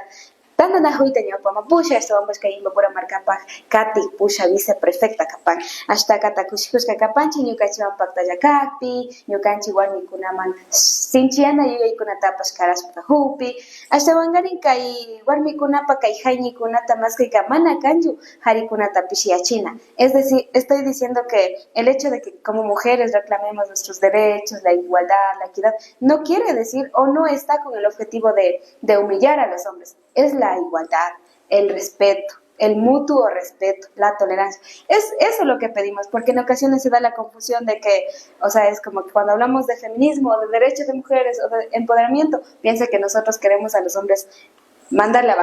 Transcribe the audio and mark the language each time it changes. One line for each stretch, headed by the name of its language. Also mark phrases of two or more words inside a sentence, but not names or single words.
Quechua: Tantana huyta ñawpama pusha ashtawanpashka Inmaculada markapaj kati pusha viceprefecta kapan ashtaka kushikushka kapanchik ñukanchiwan paktalla kakpi ñukanchik warmikunaman sinchiyana yuyaykunatapash karashpa hupi ashtawankarin kay warmikunapa kay hayñikunata maskayka mana kanchu harikunata pishiyachina.
Spanish: Es decir, estoy diciendo que el hecho de que como mujeres reclamemos nuestros derechos, la igualdad, la equidad, no quiere decir o no está con el objetivo de humillar a los hombres. Es la igualdad, el respeto, el mutuo respeto, la tolerancia. Es eso lo que pedimos, porque en ocasiones se da la confusión de que, o sea, es como que cuando hablamos de feminismo, de derechos de mujeres o de empoderamiento, piensa que nosotros queremos a los hombres mandarle abajo.